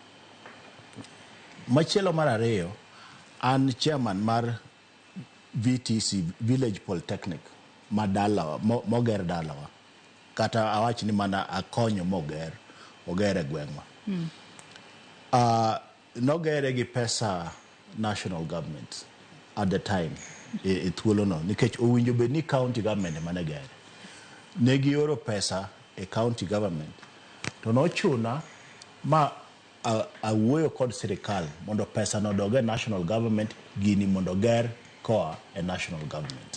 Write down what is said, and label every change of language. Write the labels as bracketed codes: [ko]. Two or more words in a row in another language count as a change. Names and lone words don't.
[luo] Machielo mar ariyo, an chairman mar VTC, Village Polytechnic, madalawa, moger dalawa. Kata awach ni mana akonyo ogere gweng'wa. Nogere gi pesa [en] national government at the time. [luo] Thuolo no nikech owinjo bed ni [en] county government [luo] mane gere. Ne gioro pesa e [en] county government. [luo] To nochuna ma awuoyo kod sirkal mondo pesa no doge [en] national government [luo] gini mondo ger koa e [en] national government.